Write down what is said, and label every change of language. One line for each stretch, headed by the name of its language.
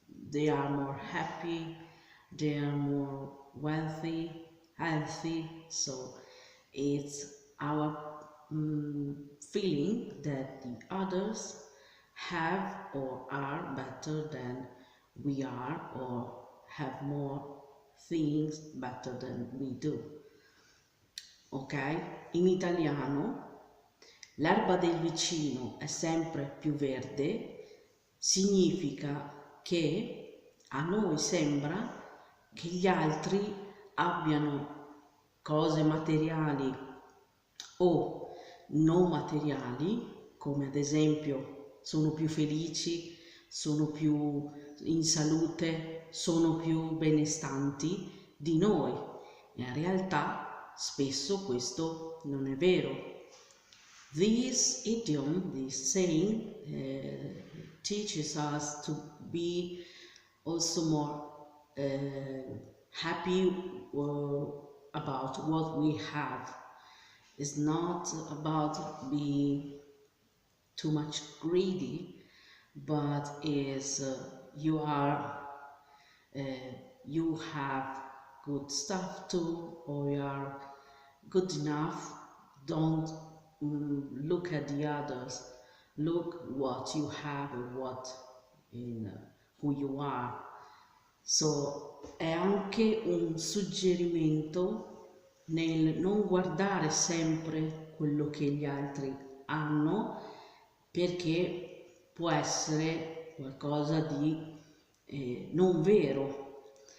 English: They are more happy, they are more wealthy, healthy, so it's our feeling that the others have or are better than we are or have more things better than we do. Ok?
Italian: In italiano l'erba del vicino è sempre più verde significa che a noi sembra che gli altri abbiano cose materiali o non materiali, come ad esempio sono più felici, sono più in salute, sono più benestanti di noi. In realtà spesso questo non è vero.
English: This idiom, this saying, teaches us to be also more happy about what we have. It's not about being too much greedy, but is you have good stuff too, or you are good enough. Don't look at the others, look what you have and what in who you are.
Italian: So è anche un suggerimento nel non guardare sempre quello che gli altri hanno, perché può essere qualcosa di non vero.